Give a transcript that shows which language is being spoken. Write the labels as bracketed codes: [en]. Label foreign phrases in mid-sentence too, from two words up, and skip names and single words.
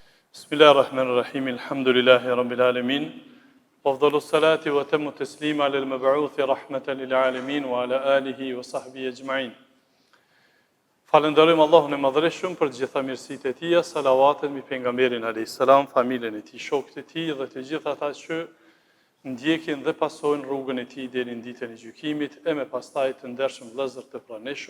[ar] بسم الله الرحمن الرحيم، الحمد لله رب العالمين، وأفضل الصلاة وأتم التسليم على المبعوث رحمة للعالمين وعلى آله وصحبه أجمعين. [sq] Falenderojmë Allahun e Madhreshëm për gjitha mirësitë e Tij, salavatet mbi pejgamberin [ar] عليه السلام, [sq] familjen e Tij, shokët e Tij dhe të gjithë ata që ndjekin dhe pasojnë rrugën e Tij deri në ditën e gjykimit, e me pastaj të ndershëm vëllezër të pranishëm.